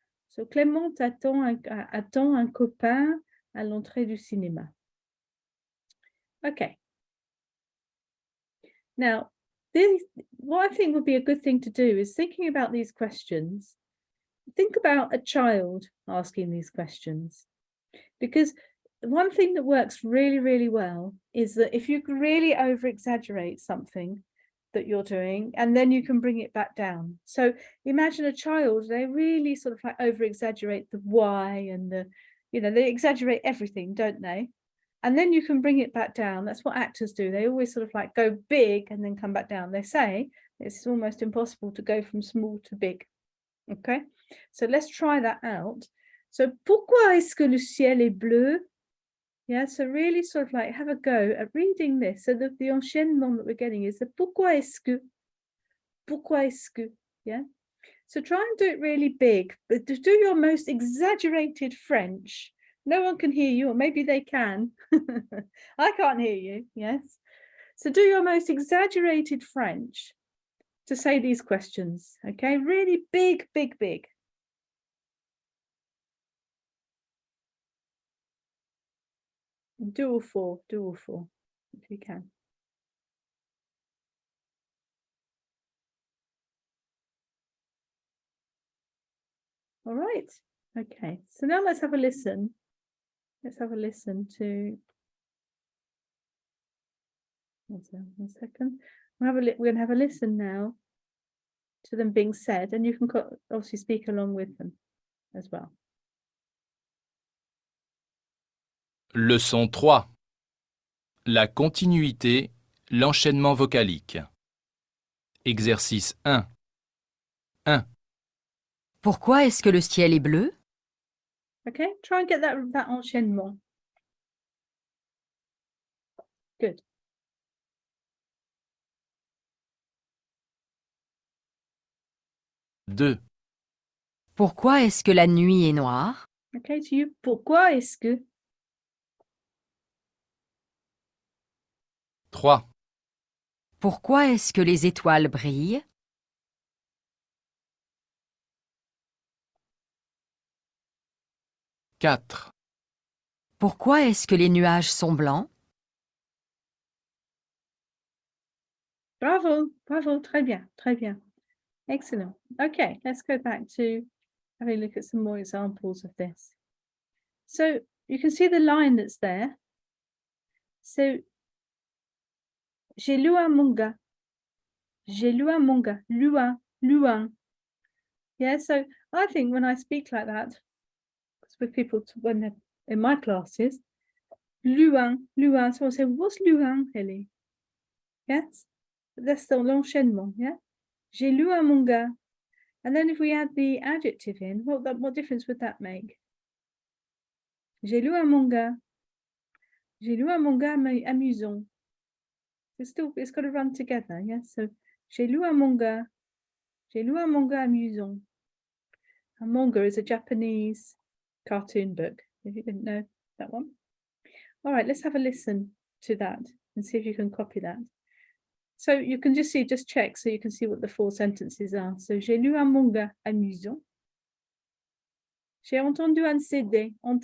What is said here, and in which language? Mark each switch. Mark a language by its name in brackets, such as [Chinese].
[French] So Clément attend un copain à l'entrée du cinéma. [English] Okay. Now, what I think would be a good thing to do is thinking about these questions. Think about a child asking these questions. Because one thing that works really, really well is that if you really over-exaggerate something that you're doing, and then you can bring it back down. So imagine a child, they really sort of like over-exaggerate the why and they exaggerate everything, don't they? And then you can bring it back down. That's what actors do. They always sort of like go big and then come back down. They say it's almost impossible to go from small to big. Okay, so let's try that out. [French] So, pourquoi est-ce que le ciel est bleu? [English] Yeah, so really sort of like have a go at reading this. So the enchaînement that we're getting is the [French] pourquoi est-ce que, [English] yeah? So try and do it really big, but do your most exaggerated French. No one can hear you, or maybe they can. I can't hear you, yes? So do your most exaggerated French to say these questions, okay? Really big, big, big. Do all four, if you can. All right, okay. So now let's have a listen. Let's have a listen to, one second. We're going to have a listen now to them being said, and you can obviously speak along with them as well. [French] Leçon 3. La continuité, l'enchaînement vocalique. Exercice 1. 1. Pourquoi est-ce que le ciel est bleu? [English] Okay, try and get that enchaînement. Good. [French] Deux. Pourquoi est-ce que la nuit est noire? [English] Okay, to you, [French] pourquoi est-ce que? 3. Pourquoi est-ce que les étoiles brillent? 4. Pourquoi est-ce que les nuages sont blancs? Bravo, bravo, très bien, très bien. [English] Excellent. Okay, let's go back to having a look at some more examples of this. So you can see the line that's there. So, [French] j'ai lu un manga. [English] J'ai lu un manga. Lu un. Yeah, so I think when I speak like that, because with people when they're in my classes, lu un. So I say, what's lu un, Ellie? Yes, that's the l'enchaînement, yeah? [French] J'ai lu un manga. [English] And then if we add the adjective in, what difference would that make? [French] J'ai lu un manga. J'ai lu un manga amusant. [English] It's got to run together, yes? [French] So, j'ai lu un manga. J'ai lu un manga amusant. [English] A manga is a Japanese cartoon book, if you didn't know that one. All right, let's have a listen to that and see if you can copy that. So you can just check so you can see what the four sentences are. [French] So, j'ai lu un manga amusant. J'ai entendu un CD.